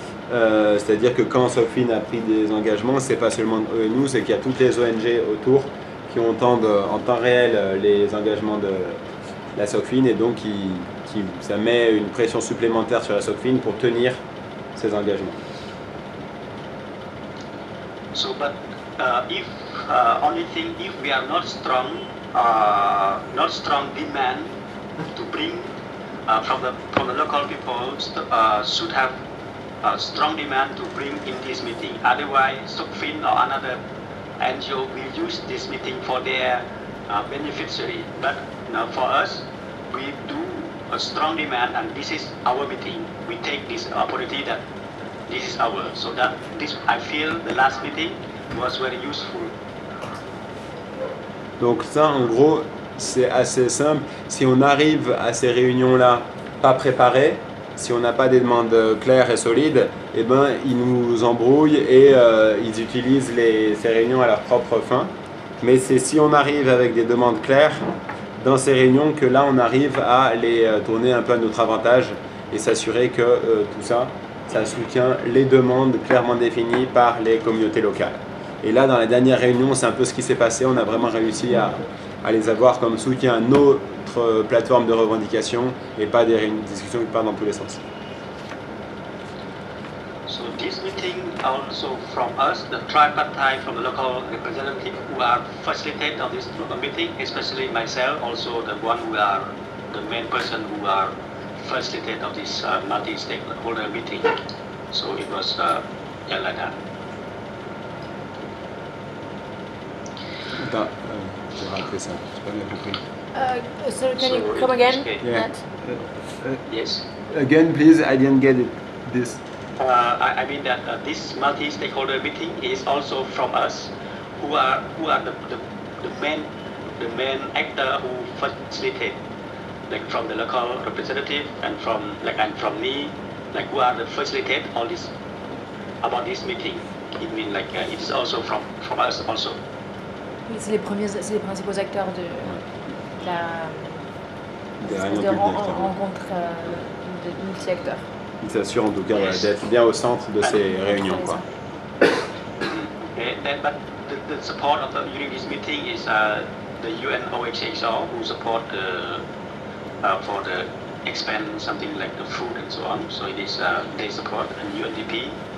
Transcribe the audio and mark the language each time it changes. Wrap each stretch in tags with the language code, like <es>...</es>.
<fr>C'est-à-dire que quand Sokfin a pris des engagements, c'est pas seulement nous, c'est qu'il y a toutes les ONG autour qui entendent en temps réel les engagements de la Sokfin, et donc ça met une pression supplémentaire sur la Sokfin pour tenir ses engagements.</fr> <en>So, but if only thing, if we are not strong demand to bring from the local people, should have a strong demand to bring in this meeting. Otherwise, Sokfin or another NGO will use this meeting for their beneficiary. But for us, we do a strong demand, and this is our meeting. We take this opportunity that this is ours. So that this, I feel the last meeting was very useful. Donc ça, en gros, c'est assez simple. Si on arrive à ces réunions-là pas préparées, si on n'a pas des demandes claires et solides, eh ben, ils nous embrouillent et ils utilisent ces réunions à leur propre fin. Mais c'est si on arrive avec des demandes claires dans ces réunions que là, on arrive à les tourner un peu à notre avantage et s'assurer que tout ça, ça soutient les demandes clairement définies par les communautés locales. Et là, dans la dernière réunion, c'est un peu ce qui s'est passé. On a vraiment réussi à les avoir comme soutien à notre plateforme de revendication et pas des discussions qui partent dans tous les sens. So this meeting also from us, the tripartite, from the local representatives who are facilitated on this meeting, especially myself, also the one who are the main person who are facilitated of this multi-stakeholder meeting. So it was like that.</en> <fr>J'ai raté ça, j'ai pas bien compris.</fr> <en>So can you come again? Okay. Yeah. Yes. Again, please, I didn't get it. This. I mean that this multi-stakeholder meeting is also from us, who are the main actor who facilitate, like from the local representative and from me, like who are the facilitate all this about this meeting. It means like it is also from us also.</en> <fr>Oui, c'est les principaux acteurs de la Des espèce réunions de publiques, rencontre de multi-acteurs. Il s'assure en tout cas d'être bien au centre de ces réunions, quoi.</fr> <en>Okay, but the support of during this meeting is the UNOHCR who support for the expand something like the food and so on. So it is they support and UNDP.</en>